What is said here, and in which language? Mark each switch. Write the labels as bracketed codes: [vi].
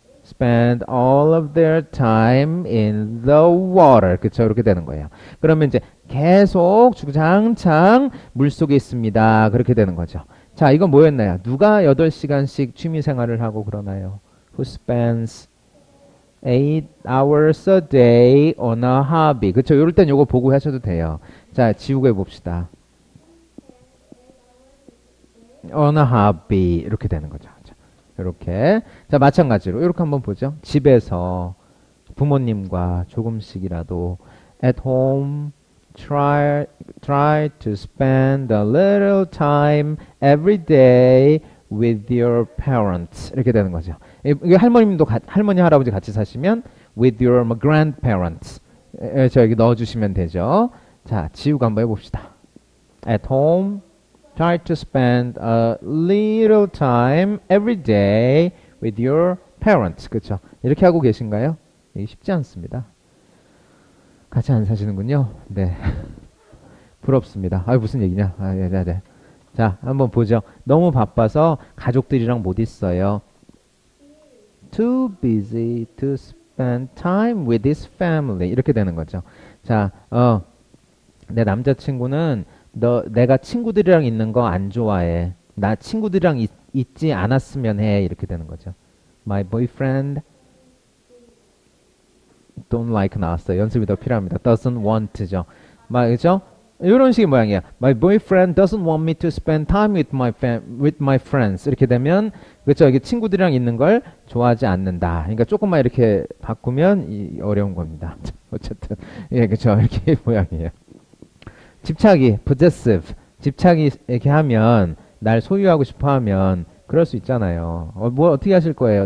[en] spend all of their time in the water. [ko] 그쵸? 이렇게 되는 거예요. 그러면 이제 계속 주구장창 물속에 있습니다. 그렇게 되는 거죠. 자, 이건 뭐였나요? 누가 8시간씩 취미 생활을 하고 그러나요? [en] Who spends 8 hours a day on a hobby. [ko] 그쵸? 이럴 땐 요거 보고 하셔도 돼요. 자, 지우고 해봅시다. [en] on a hobby. [ko] 이렇게 되는 거죠. 이렇게. 자, 마찬가지로 이렇게 한번 보죠. 집에서 부모님과 조금씩이라도 [en] at home try to spend a little time every day with your parents. [ko] 이렇게 되는 거죠. 이게 할머니 할아버지 같이 사시면 [en] with your grandparents. [ko] 저 여기 넣어 주시면 되죠. 자, 지우가 한번 해 봅시다. [en] at home try to spend a little time every day with your parents. [ko] 그렇죠? 이렇게 하고 계신가요? 이게 쉽지 않습니다. 같이 안 사시는군요. 네. 부럽습니다. 무슨 얘기냐? 네. 자, 한번 보죠. 너무 바빠서 가족들이랑 못 있어요. [en] Too busy to spend time with his family. [ko] 이렇게 되는 거죠. 자, 내 남자친구는 내가 친구들이랑 있는 거 안 좋아해. 나 친구들이랑 있지 않았으면 해. 이렇게 되는 거죠. [en] My boyfriend don't like [ko] 나왔어요. 연습이 더 필요합니다. [en] doesn't want [ko] 죠. 그죠? 이런 식의 모양이에요. [en] My boyfriend doesn't want me to spend time with my friends. [ko] 이렇게 되면 그렇죠. 여기 친구들이랑 있는 걸 좋아하지 않는다. 그러니까 조금만 이렇게 바꾸면 어려운 겁니다. 어쨌든 예, 그렇죠. 이렇게 모양이에요. 집착이 possessive. 집착이 이렇게 하면 날 소유하고 싶어 하면 그럴 수 있잖아요. 뭐 어떻게 하실 거예요?